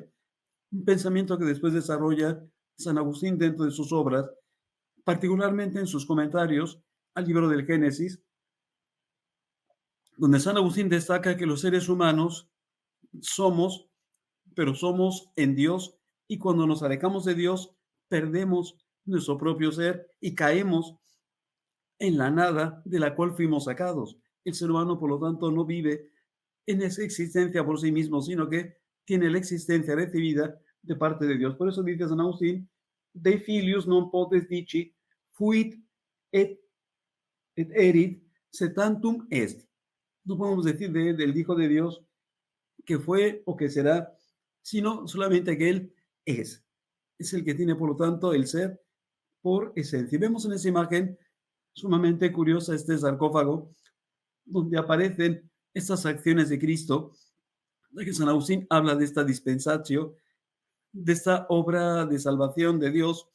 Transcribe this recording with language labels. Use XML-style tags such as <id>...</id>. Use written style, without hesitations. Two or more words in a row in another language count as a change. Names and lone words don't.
<es>Un pensamiento que después desarrolla San Agustín dentro de sus obras, particularmente en sus comentarios al libro del Génesis, donde San Agustín destaca que los seres humanos somos, pero somos en Dios, y cuando nos alejamos de Dios, perdemos nuestro propio ser y caemos en la nada de la cual fuimos sacados. El ser humano, por lo tanto, no vive en esa existencia por sí mismo, sino que tiene la existencia recibida de parte de Dios. Por eso dice San Agustín,</es> <la>de filius non potes dici, fuit et, et erit, setantum est.</la> <es>No podemos decir del Hijo de Dios que fue o que será, sino solamente que Él es. Es el que tiene, por lo tanto, el ser por esencia. Y vemos en esa imagen sumamente curiosa este sarcófago, donde aparecen estas acciones de Cristo, de que San Agustín habla de esta dispensatio, de esta obra de salvación de Dios.</es>